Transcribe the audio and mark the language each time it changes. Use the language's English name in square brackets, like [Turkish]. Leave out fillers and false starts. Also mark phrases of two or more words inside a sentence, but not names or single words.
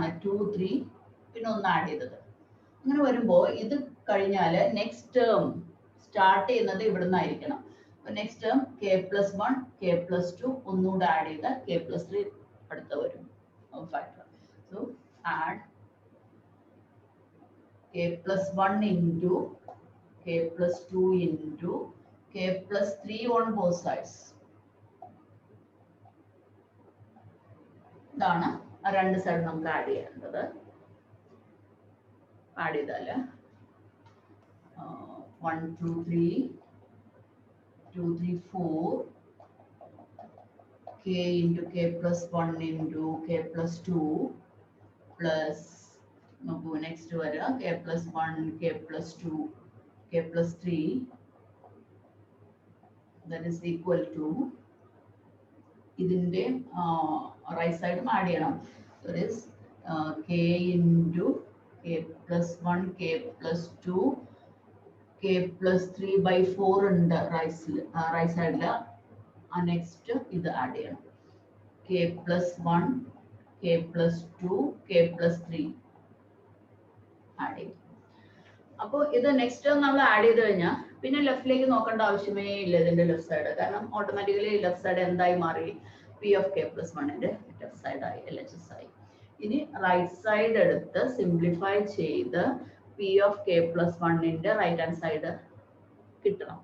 [Malayalam] 2 3 പിന്നെ ഒന്ന് ആഡ് ചെയ്തത്. അങ്ങനെ വരുമ്പോൾ ഇത് കഴിഞ്ഞാൽ [English] next term start [Malayalam] ചെയ്യുന്നത് ഇവിടെ നിന്നായിരിക്കണം. [English] next term k plus 1 k plus 2 [Malayalam] ഒന്നുകൂടെ ആഡ് ചെയ്താൽ [English] k plus 3 [Malayalam] അടുത്ത വരും ഫാക്ടർ. [English] so add k plus 1 into k plus 2 into k plus 3 on both sides. [Malayalam] ഇതാണ് രണ്ട് സൈഡ് നമുക്ക് ആഡ് ചെയ്യേണ്ടത്. ആഡ് ചെയ്താൽ 1 2 3 2 3 4 [English] k into k plus 1 into k plus 2 plus [Malayalam] നോക്കൂ നെക്സ്റ്റ് വരിക [English] k plus 1 k plus 2 k plus 3 that is equal to [Malayalam] ഇതിന്റെ റൈറ്റ് സൈഡും ആഡ് ചെയ്യണം. [English] that is k into k plus 1 k plus 2 k plus 3 by 4 ഉണ്ട് റൈറ്റ് സൈഡിൽ. [Malayalam] ആ നെക്സ്റ്റ് ഇത് ആഡ് ചെയ്യണം [English] k plus 1 k plus 2 k plus 3 [Malayalam] ആഡ് ചെയ്യും. അപ്പോൾ ഇത് നെക്സ്റ്റ് നമ്മൾ ആഡ് ചെയ്ത് കഴിഞ്ഞാൽ പിന്നെ ലെഫ്റ്റിലേക്ക് നോക്കേണ്ട ആവശ്യമേ ഇല്ല ഇതിന്റെ ലെഫ്റ്റ് സൈഡ്. കാരണം [English] automatically left side [Malayalam] എന്തായി മാറി? [English] P of k plus 1 left side [Malayalam] ആയി, LHS ആയി. ഇനി [English] right side [Malayalam] എടുത്ത് സിംപ്ലിഫൈ ചെയ്ത് [English] P of k plus 1 right hand side [Malayalam] കിട്ടണം.